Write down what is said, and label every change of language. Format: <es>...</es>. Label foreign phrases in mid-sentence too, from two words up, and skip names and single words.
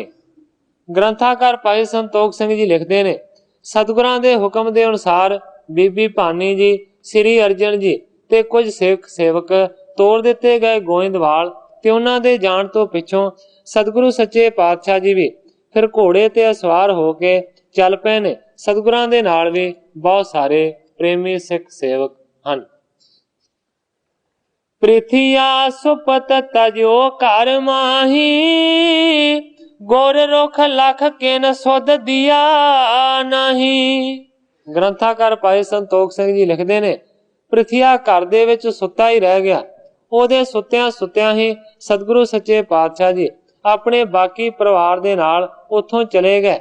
<pa>ਗ੍ਰੰਥਾਕਾਰ ਭਾਈ ਸੰਤੋਖ ਸਿੰਘ ਜੀ ਲਿਖਤੇ ਨੇ ਸਤਿਗੁਰਾਂ ਦੇ ਹੁਕਮ ਦੇ ਅਨੁਸਾਰ ਬੀਬੀ ਭਾਨੀ ਜੀ, ਸ੍ਰੀ ਅਰਜਨ ਜੀ ਤੇ ਕੁਛ ਸਿੱਖ ਸੇਵਕ ਤੋੜ ਦਿੱਤੇ ਗਏ ਗੋਇੰਦਵਾਲ ਤੇ ਉਨ੍ਹਾਂ ਦੇ ਜਾਣ ਤੋ ਪਿੱਛੋਂ ਸਤਿਗੁਰੂ ਸੱਚੇ ਪਾਤਸ਼ਾਹ ਜੀ ਭੀ ਫਿਰ ਘੋੜੇ ਤੇ ਸਵਾਰ ਹੋ ਕੇ ਚੱਲ ਪੇ ਨੇ। ਸਤਿਗੁਰਾਂ ਦੇ ਨਾਲ ਭੀ ਬਹੁਤ ਸਾਰੇ ਪ੍ਰੇਮੀ ਸਿੱਖ ਸੇਵਕ ਹਨ। ਪ੍ਰਿਥੀਆ ਸੁਪਤ ਤਜੋ ਕਰ ਮਾਹੀ ਗੁਰ ਰੁਖ ਲਖ ਕਿਨ ਸੁਧ ਦਿਆ ਨਹੀਂ। ਗ੍ਰੰਥਾਕਾਰ ਭਾਈ ਸੰਤੋਖ ਸਿੰਘ ਜੀ ਲਿਖਦੇ ਨੇ, ਪ੍ਰਿਥੀਆ ਘਰ ਦੇ ਵਿੱਚ ਸੁੱਤਾ ਹੀ ਰਹਿ ਗਿਆ। ਉਹਦੇ ਸੁੱਤਿਆਂ ਸੁੱਤਿਆਂ ਹੀ ਸਤਿਗੁਰੂ ਸੱਚੇ ਪਾਤਸ਼ਾਹ ਜੀ ਆਪਣੇ ਬਾਕੀ ਪਰਿਵਾਰ ਦੇ ਨਾਲ ਉੱਥੋਂ ਚਲੇ ਗਏ।</pa>